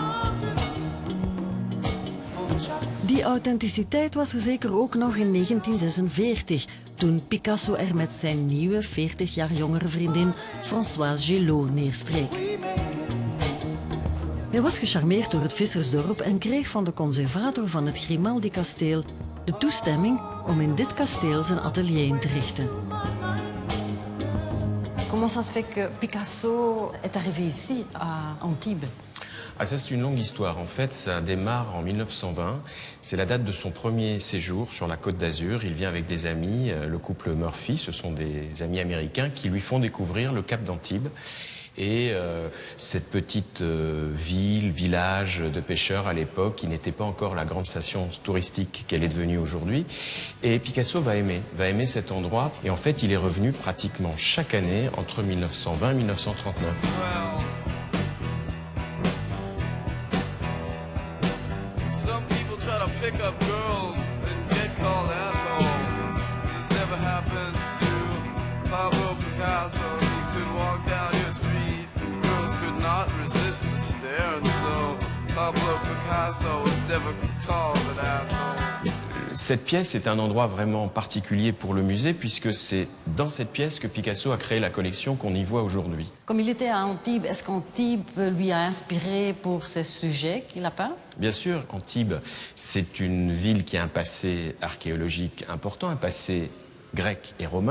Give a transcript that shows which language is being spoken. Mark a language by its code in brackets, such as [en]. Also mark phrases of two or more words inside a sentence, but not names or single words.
[nl] Die authenticiteit was er zeker ook nog in 1946, toen Picasso er met zijn nieuwe, 40 jaar jongere vriendin Françoise Gillot neerstreek. Hij was gecharmeerd door het vissersdorp en kreeg van de conservator van het Grimaldi-kasteel de toestemming om in dit kasteel zijn atelier in te richten. [fr] Comment ça se fait que Picasso est arrivé ici, à Antibes? Ah, ça, c'est une longue histoire. En fait, ça démarre en 1920. C'est la date de son premier séjour sur la Côte d'Azur. Il vient avec des amis, le couple Murphy. Ce sont des amis américains qui lui font découvrir le Cap d'Antibes. Et cette petite village de pêcheurs à l'époque, qui n'était pas encore la grande station touristique qu'elle est devenue aujourd'hui. Et Picasso va aimer cet endroit. Et en fait, il est revenu pratiquement chaque année entre 1920 et 1939. [en] Pick up girls and get called asshole. This never happened to Pablo Picasso. He could walk down your street and girls could not resist the stare. And so Pablo Picasso was never called an asshole. [fr] Cette pièce est un endroit vraiment particulier pour le musée puisque c'est dans cette pièce que Picasso a créé la collection qu'on y voit aujourd'hui. Comme il était à Antibes, est-ce qu'Antibes lui a inspiré pour ces sujets qu'il a peints? Bien sûr, Antibes, c'est une ville qui a un passé archéologique important, un passé grec et romain.